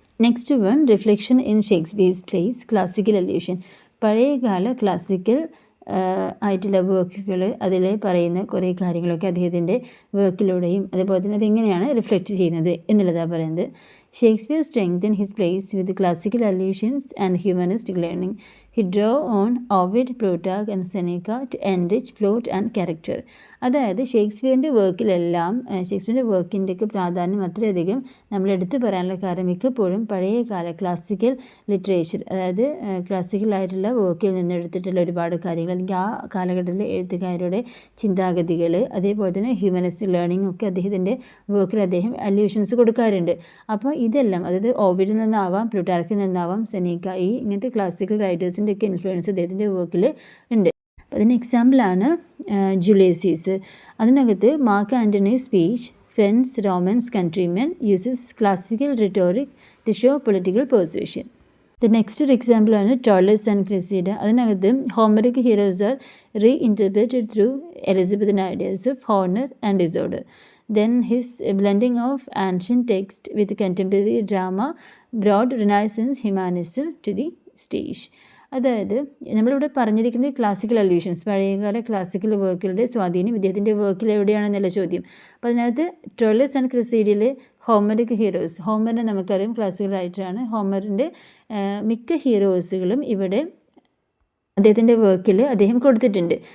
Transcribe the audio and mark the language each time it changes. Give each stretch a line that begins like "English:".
English: Next one, reflection in Shakespeare's plays, classical allusion.
Malayalam: പഴയകാല classical ആയിട്ടുള്ള വർക്കുകൾ, അതിൽ പറയുന്ന കുറേ കാര്യങ്ങളൊക്കെ അദ്ദേഹത്തിൻ്റെ വർക്കിലൂടെയും അതുപോലെ തന്നെ അതെങ്ങനെയാണ് റിഫ്ലക്റ്റ് ചെയ്യുന്നത് എന്നുള്ളതാണ് പറയുന്നത്.
English: Shakespeare strengthened his place with classical allusions and humanistic learning. He drew on Ovid, Plutarch and Seneca to enrich plot and character.
Malayalam: അതായത് ഷേക്സ്പിയറിൻ്റെ വർക്കിലെല്ലാം ഷേക്സ്പിയറിൻ്റെ വർക്കിൻ്റെയൊക്കെ പ്രാധാന്യം അത്രയധികം നമ്മൾ എടുത്തു പറയാനുള്ള കാരണം മിക്കപ്പോഴും പഴയകാല ക്ലാസിക്കൽ ലിറ്ററേച്ചർ, അതായത് ക്ലാസിക്കലായിട്ടുള്ള വർക്കിൽ നിന്ന് എടുത്തിട്ടുള്ള ഒരുപാട് കാര്യങ്ങൾ, അല്ലെങ്കിൽ ആ കാലഘട്ടത്തിലെ എഴുത്തുകാരുടെ ചിന്താഗതികൾ, അതേപോലെ തന്നെ ഹ്യൂമനിസ്റ്റിക് ലേണിംഗ് ഒക്കെ അദ്ദേഹത്തിൻ്റെ വർക്കിൽ അദ്ദേഹം അല്യൂഷൻസ് കൊടുക്കാറുണ്ട്. അപ്പോൾ ഇതെല്ലാം, അതായത് ഓവിഡിൽ നിന്നാവാം, പ്ലൂട്ടാർക്കിൽ നിന്നാവാം, സെനീക്ക, ഇങ്ങനത്തെ ക്ലാസിക്കൽ റൈറ്റേഴ്സിൻ്റെ ഒക്കെ ഇൻഫ്ലുവൻസ് അദ്ദേഹത്തിൻ്റെ വർക്കിൽ ഉണ്ട്. അപ്പോൾ അതിന് എക്സാമ്പിളാണ് ജൂലിയസ് സീസർ. അതിനകത്ത്
English: Mark Antony speech friends Romans countrymen uses classical rhetoric to show political persuasion. The next
Malayalam: ഒരു എക്സാമ്പിളാണ്
English: Troilus and Cressida.
Malayalam: അതിനകത്ത്
English: Homeric heroes are reinterpreted through Elizabethan ideas of honour and disorder. Then his blending of ancient text with contemporary drama brought Renaissance humanism to the stage.
Malayalam: അതായത് നമ്മളിവിടെ പറഞ്ഞിരിക്കുന്നത് classical allusions, പഴയകാല classical വർക്കുകളുടെ സ്വാധീനം ഇദ്ദേഹത്തിൻ്റെ വർക്കിൽ എവിടെയാണെന്നുള്ള ചോദ്യം. അപ്പോൾ അതിനകത്ത് ട്രോളസ് ആൻഡ് ക്രിസീഡിൽ ഹോമറിക് ഹീറോസ്, ഹോമറിനെ നമുക്കറിയാം ക്ലാസിക്കൽ റൈറ്ററാണ്. ഹോമറിൻ്റെ മിക്ക ഹീറോസുകളും ഇവിടെ അദ്ദേഹത്തിൻ്റെ വർക്കിൽ അദ്ദേഹം കൊടുത്തിട്ടുണ്ട്.